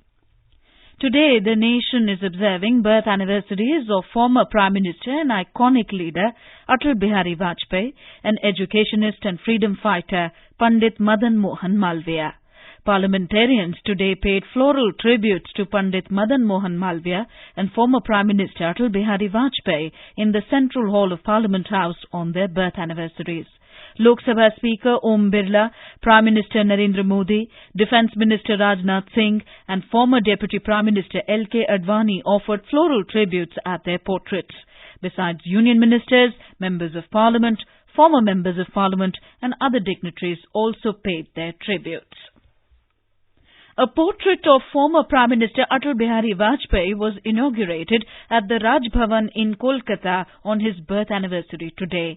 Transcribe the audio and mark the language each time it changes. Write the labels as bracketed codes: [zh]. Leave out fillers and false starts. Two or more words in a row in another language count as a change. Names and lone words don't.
[en] Today, the nation is observing birth anniversaries of former Prime Minister and iconic leader Atal Bihari Vajpayee and educationist and freedom fighter Pandit Madan Mohan Malviya. Parliamentarians today paid floral tributes to Pandit Madan Mohan Malviya and former Prime Minister Atal Bihari Vajpayee in the Central Hall of Parliament House on their birth anniversaries. Lok Sabha Speaker Om Birla, Prime Minister Narendra Modi, Defence Minister Rajnath Singh and former Deputy Prime Minister L.K. Advani offered floral tributes at their portraits. Besides Union Ministers, Members of Parliament, former Members of Parliament and other dignitaries also paid their tributes. A portrait of former Prime Minister Atal Bihari Vajpayee was inaugurated at the Raj Bhavan in Kolkata on his birth anniversary today.